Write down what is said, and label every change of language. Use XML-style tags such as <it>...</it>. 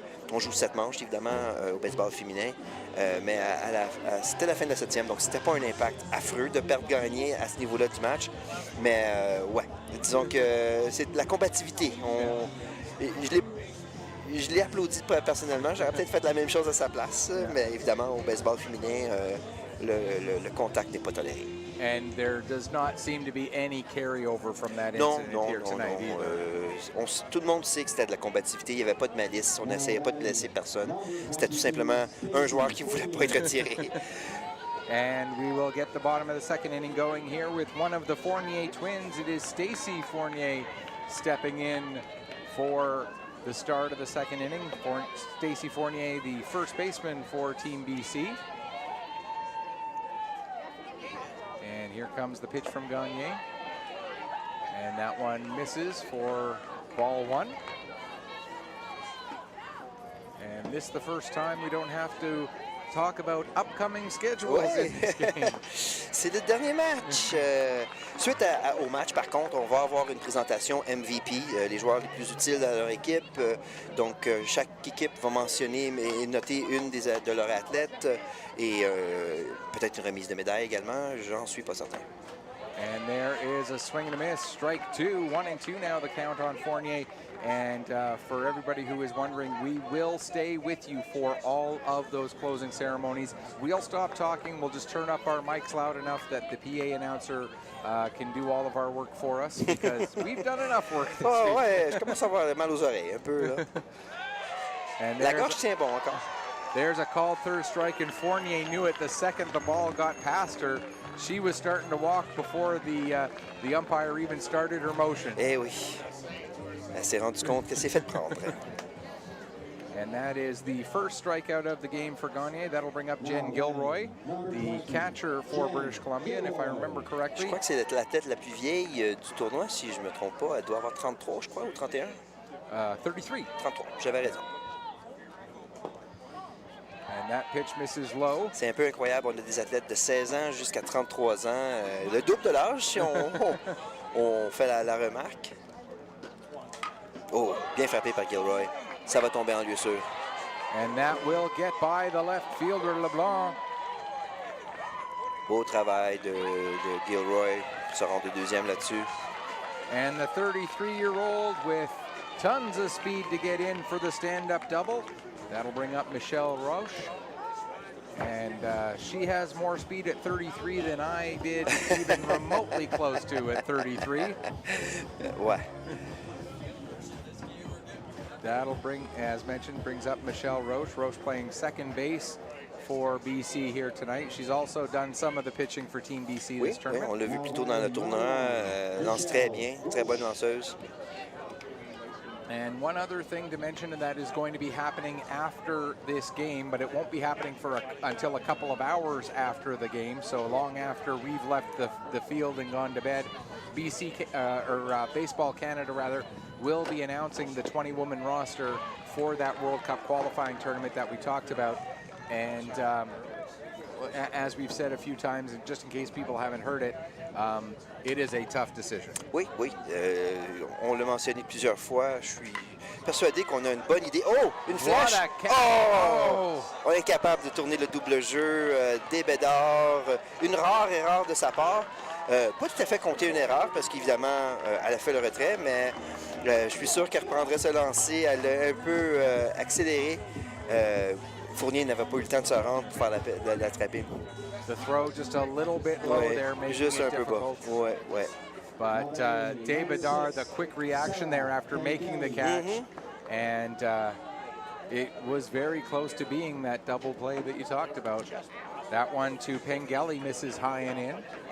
<fr>on joue 7 manches, évidemment, au baseball féminin. Mais c'était la fin de la 7e, donc c'était pas un impact affreux de perdre Gagné à ce niveau-là du match. Mais, ouais, disons que c'est de la combativité. Je l'ai applaudi personnellement. J'aurais peut-être fait la même chose à sa place. Mais évidemment, au baseball féminin, le contact n'est pas toléré.</fr> <en>And there does not seem to be any carryover from that incident here tonight either.</en> <fr>Tout le monde sait que c'était de la combativité. Il n'y avait pas de malice. On n'essayait pas de blesser personne. C'était tout simplement un joueur qui ne voulait pas être retiré.</fr> <en>And we will get the bottom of the second inning going here with one of the Fournier twins. It is Stacey Fournier stepping in for the start of the second inning. Stacey Fournier, the first baseman for Team BC. And here comes the pitch from Gagné. And that one misses for ball 1. And this is the first time we don't have to talk about upcoming schedules in this game.</en> <fr>C'est le dernier match. Suite au match, par contre, on va avoir une présentation MVP, les joueurs les plus utiles dans leur équipe. Donc, chaque équipe va mentionner et noter une de leurs athlètes et peut-être une remise de médaille également. J'en suis pas certain.</fr> <en>And there is a swing and a miss. Strike 2, 1-2 now the count on Fournier. And for everybody who is wondering, we will stay with you for all of those closing ceremonies. We'll stop talking. We'll just turn up our mics loud enough that the PA announcer can do all of our work for us, because we've done enough work this week.</en> <fr>Ouais, je commence à avoir mal aux oreilles un peu. Là.</fr> <en>And</en> <fr>La gorge tient bon encore.</fr> <en>There's a called third strike, and Fournier knew it the second the ball got past her. She was starting to walk before the umpire even started her motion.</en> <fr>Eh oui. Elle s'est rendue compte qu'elle s'est fait prendre.</fr> <en>And that is the first strikeout of the game for Gagné. That'll bring up Jen Gilroy, the catcher for British Columbia, and if I remember correctly.</en> <fr>Je crois que c'est la tête la plus vieille du tournoi, si je ne me trompe pas. Elle doit avoir 33, je crois, ou 31? 33. 33, j'avais raison.</fr> <en>And that pitch misses low.</en> <fr>C'est un peu incroyable. On a des athlètes de 16 ans jusqu'à 33 ans. Le double de l'âge, si on fait la remarque. Oh, bien frappé par Gilroy. Ça va tomber en lieu sûr.</fr> <en>And that will get by the left fielder, LeBlanc.</en> <fr>Beau travail de Gilroy. Il se rend de deuxième là-dessus.</fr> <en>And the 33-year-old with tons of speed to get in for the stand-up double. That'll bring up Michelle Roche. And she has more speed at 33 than I did even remotely close to at 33.</en> <fr>Ouais.</fr> <en>That'll bring, as mentioned, brings up Michelle Roche. Roche playing second base for BC here tonight. She's also done some of the pitching for Team BC this tournament.</en> <fr>Oui, on l'a vu plus tôt dans le tournoi. Lance très bien, très bonne lanceuse.</fr> <en>And one other thing to mention, and that is going to be happening after this game, but it won't be happening until a couple of hours after the game, so long after we've left the field and gone to bed. Baseball Canada, rather, will be announcing the 20-woman roster for that World Cup qualifying tournament that we talked about. And as we've said a few times, and just in case people haven't heard it, it is a tough decision.</en> <fr>Oui, oui. On l'a mentionné plusieurs fois. Je suis persuadé qu'on a une bonne idée. Oh, une flèche! Oh! On est capable de tourner le double jeu. Des Bédard. Une rare erreur de sa part. Pas tout à fait compter une erreur, parce qu'évidemment, elle a fait le retrait, mais je suis sûr qu'elle reprendrait ce lancer. Elle a un peu accéléré. Fournier n'avait pas eu le temps de se rendre pour faire l'attraper.</fr> <en>The throw just a little bit low there, making</en> <fr>juste</fr> <en>it</en> <fr>un peu bas.</fr> <en>difficult.</en> <fr>Ouais, ouais.</fr> <en>But Davidar, the quick reaction there after making the catch, and it was very close to being that double play that you talked about. That one to Pengelly misses high and in.</en>